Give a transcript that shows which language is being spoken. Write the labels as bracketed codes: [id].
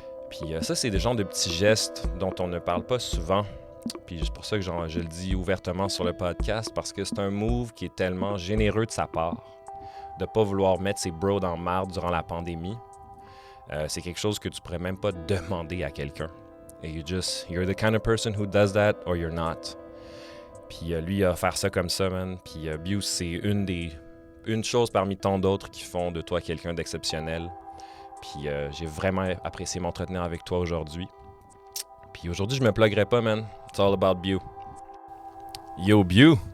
[fr] Puis ça, c'est des genres de petits gestes dont on ne parle pas souvent. Puis c'est pour ça que je le dis ouvertement sur le podcast, parce que c'est un move qui est tellement généreux de sa part, de pas vouloir mettre ses bros dans le marde durant la pandémie. C'est quelque chose que tu pourrais même pas demander à quelqu'un. [en] Et you're the kind of person who does that or you're not. [fr] Puis lui, il a offert ça comme ça, man. Puis Biu, c'est une chose parmi tant d'autres qui font de toi quelqu'un d'exceptionnel. Puis j'ai vraiment apprécié m'entretenir avec toi aujourd'hui. Puis aujourd'hui, je me pluguerai pas, man. [en] It's all about Biu. Yo, Biu.